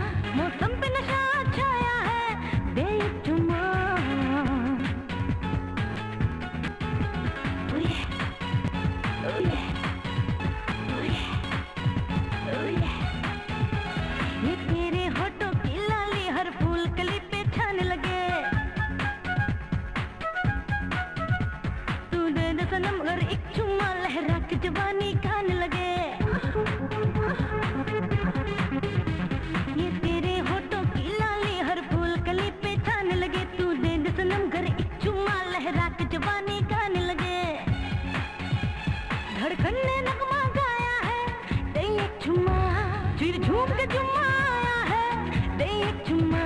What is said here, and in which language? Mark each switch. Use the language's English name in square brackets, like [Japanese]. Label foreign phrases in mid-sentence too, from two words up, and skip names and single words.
[Hindi] मौसम पे नशा छाया है, दे एक चुम्मा। [English] Oh yeah, oh yeah, oh yeah, oh yeah। [Hindi] ये तेरे होठों की लाली हर फूल कली पे छाने लगे। तू दे दे सनम अगर एक चुम्मा, लहरा के जवानी खाने लगे। ये तेरे होठों की लाली हर फूल कली पे छाने लगे। तू दे दे सनम अगर एक चुम्मा, लहरा के जवानी खाने लगे। धड़कन ने नगमा गाया है, दे एक चुम्मा। फिर झूम के चुम्मा आया है, दे एक चुम्मा।